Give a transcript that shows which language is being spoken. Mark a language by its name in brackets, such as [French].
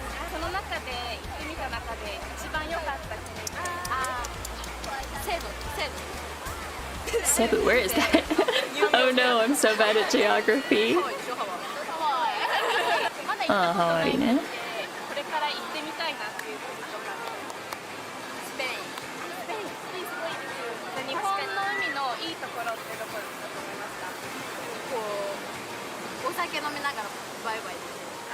[Japanese] その中で行ってみた中で一番良かった国セブ [English] Cebu, where is that? Oh no, I'm so bad at geography. [Japanese] Hawaii ね。これから行ってみたいなっていう国とかスペインすごいです。日本の海のいいところってどこだと思いますか？こうお酒飲みながらバイバイできる。